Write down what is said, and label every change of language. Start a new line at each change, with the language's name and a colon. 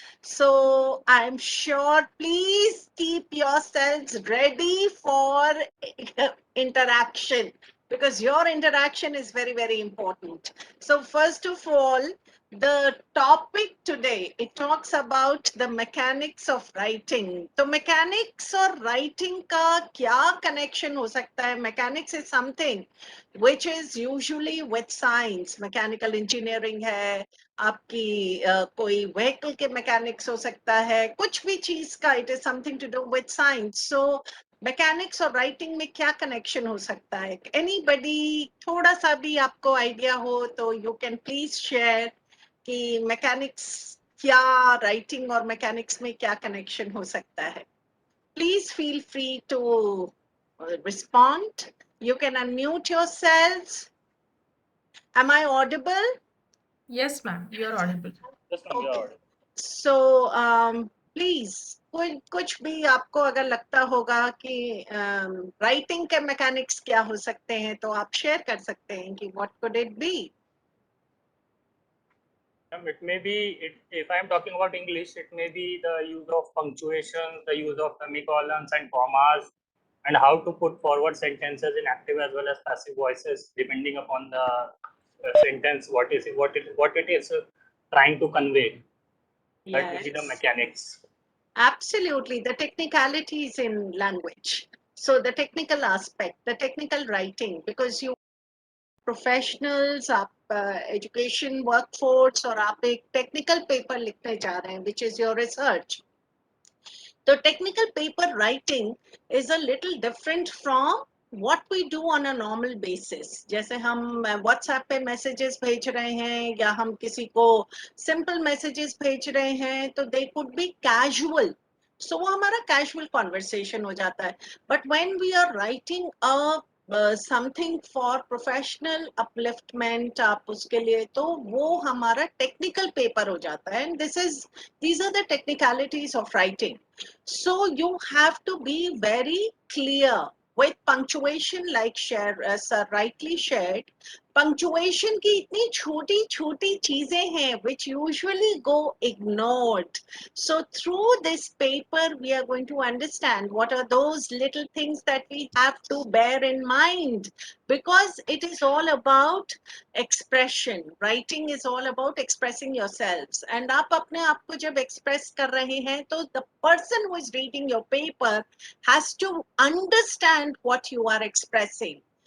English: So I'm sure please keep yourselves ready for interaction because your interaction is very, very important. So first of all, the topic today, it talks about the mechanics of writing. So mechanics or writing
Hindi: का क्या connection हो सकता है?
English: Mechanics is something which is usually with science. Mechanical engineering
Hindi: है, आपकी कोई vehicle के mechanics हो सकता है, कुछ भी चीज का,
English: it is something to do with science.
Hindi: So mechanics और राइटिंग में क्या कनेक्शन हो सकता है? एनीबडी थोड़ा सा भी आपको आइडिया हो तो
English: you can please share
Hindi: कि मैकेनिक्स क्या, राइटिंग और मैकेनिक्स में क्या कनेक्शन हो सकता है.
English: Please feel free to respond. You can unmute yourselves. Am I audible? Yes, ma'am, you are audible. Yes, ma'am, you are Okay. audible.
Hindi: So please कुछ भी आपको अगर लगता होगा कि राइटिंग के मैकेनिक्स क्या हो सकते हैं तो आप शेयर कर सकते हैं कि
English: What could it be. It may be, if I am talking about English, it may be the use of punctuation, the use of semicolons and commas, and how to put forward sentences in active as well as passive voices, depending upon the sentence, what it is trying to convey. That will be the mechanics. Absolutely, the technicalities in language. So the technical aspect, the technical writing, because you professionals,
Hindi: आप education workforce और आप एक technical paper लिखने जा रहे हैं
English: Which is your research. तो technical paper writing is a little different from what we do on a normal basis.
Hindi: जैसे हम व्हाट्सएप पे मैसेजेस भेज रहे हैं या हम किसी को सिंपल मैसेजेस भेज रहे हैं तो
English: They could be casual. So
Hindi: वो हमारा कैजुअल कॉन्वर्सेशन हो जाता है.
English: but when we are writing a something for professional upliftment,
Hindi: आप उसके लिए तो वो हमारा टेक्निकल पेपर हो जाता है.
English: And these are the technicalities of writing. So you have to be very clear with punctuation, like sir rightly shared.
Hindi: Punctuation की इतनी छोटी छोटी चीजें हैं
English: which usually go ignored. So through this paper we are going to understand what are those little things that we have to bear in mind, because it is all about expression. Writing is all about expressing yourselves, and
Hindi: आप अपने आप को जब express कर रहे हैं तो
English: the person who is reading your paper has to understand what you are expressing.